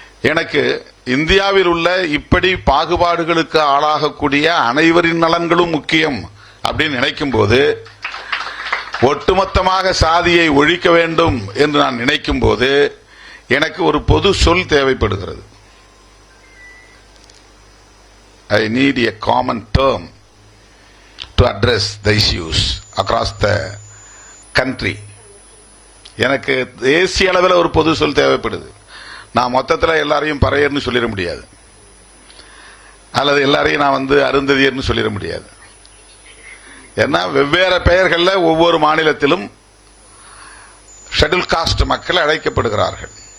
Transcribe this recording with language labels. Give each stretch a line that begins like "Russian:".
Tamil: எனக்கு இந்தியாவில் உள்ள இப்படி பாகுபாடுகளுக்கு ஆளாகக்கூடிய அனைவரின் நலன்களும் முக்கியம் அப்படின்னு நினைக்கும் போது, ஒட்டுமொத்தமாக சாதியை ஒழிக்க வேண்டும் என்று நான் நினைக்கும் போது எனக்கு ஒரு பொது சொல் தேவைப்படுகிறது.
English: I need a common term to address the issues across the country.
Tamil: எனக்கு தேசிய அளவில் ஒரு பொது சொல் தேவைப்படுது. நான் மொத்தத்தில் எல்லாரையும் பறையர்னு சொல்லிட முடியாது, அல்லது எல்லாரையும் நான் அருந்ததியர்னு சொல்லிட முடியாது. ஏன்னா வெவ்வேறு பெயர்கள்ல ஒவ்வொரு மாநிலத்திலும் ஷெட்யூல் காஸ்ட் மக்கள் அழைக்கப்படுகிறார்கள்.